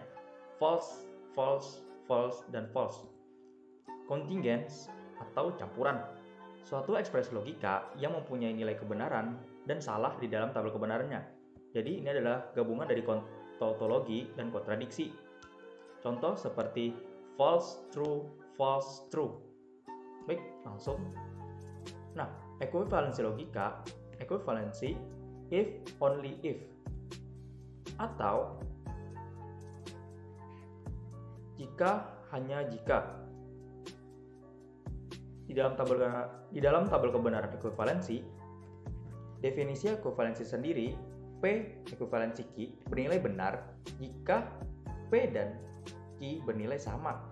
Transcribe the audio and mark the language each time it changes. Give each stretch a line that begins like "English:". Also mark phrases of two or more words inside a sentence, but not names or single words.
English: False, false, false, dan false.
Indonesian: Contingents atau campuran. Suatu ekspresi logika yang mempunyai nilai kebenaran dan salah di dalam tabel kebenarannya. Jadi ini adalah gabungan dari tautologi dan kontradiksi. Contoh seperti
English: false, true, false, true.
Indonesian: Baik, langsung. Nah, ekuivalensi logika, ekuivalensi
English: if, only if.
Indonesian: Atau jika, hanya jika. Di dalam tabel kebenaran ekuivalensi, definisi ekuivalensi sendiri, P ekuivalensi Q bernilai benar jika P dan Q bernilai sama.